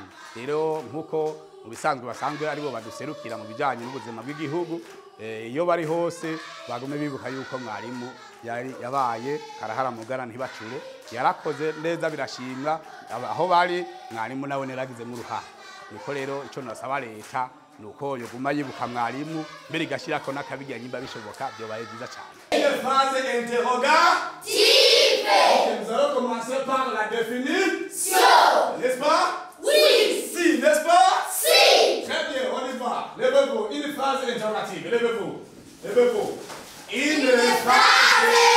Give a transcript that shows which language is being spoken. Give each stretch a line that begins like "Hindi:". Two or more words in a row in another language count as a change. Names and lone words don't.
Rundi: Rero nkuko mu bisanzwe basanzwe aribo baduserukira mu bijanye n'ubuzima bw'igihugu, iyo bari hose bagume bibuka yuko mwarimu yabaye karahara mugara ntibacure, yarakoze neza birashimwa, aho bari mwarimu nawe neragize mu ruhara. Niko rero ico nasaba leta nuko yoguma yibuka mwarimu, mbere igashirako n'akabijya nyimba bishoboka, byo baye byiza cyane.
French: Une phrase interrogative. Nous allons commencer par la définition. N'est-ce pas? Oui. Si, n'est-ce pas? Si. Très bien, on y va. Levez-vous. Une phrase interrogative. Levez-vous. Levez-vous. Une phrase